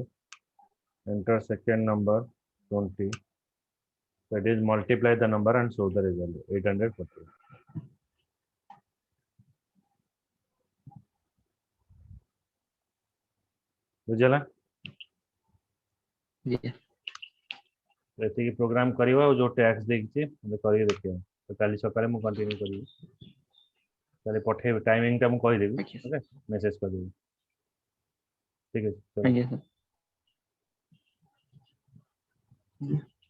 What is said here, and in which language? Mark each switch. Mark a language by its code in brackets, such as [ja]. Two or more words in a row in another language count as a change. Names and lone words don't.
[en] Enter second number 20. That is multiply the number and show the result 840. बुझला Yeah. [or] ଏତିକି ପ୍ରୋଗ୍ରାମ କରିବା ଆଉ ଯୋଉ ଟ୍ୟାକ୍ସ ଦେଇଛି ଆମେ କରିକି ଦେଖିବା ତ କାଲି ସକାଳେ ମୁଁ କଣ୍ଟିନ୍ୟୁ କରିବି ତାହେଲେ ପଠେଇବି ଟାଇମିଂଟା ମୁଁ କହିଦେବି [en] Okay. okay message [or] କରିଦେବି ଠିକ ଅଛି [en] Thank you, sir. Yeah.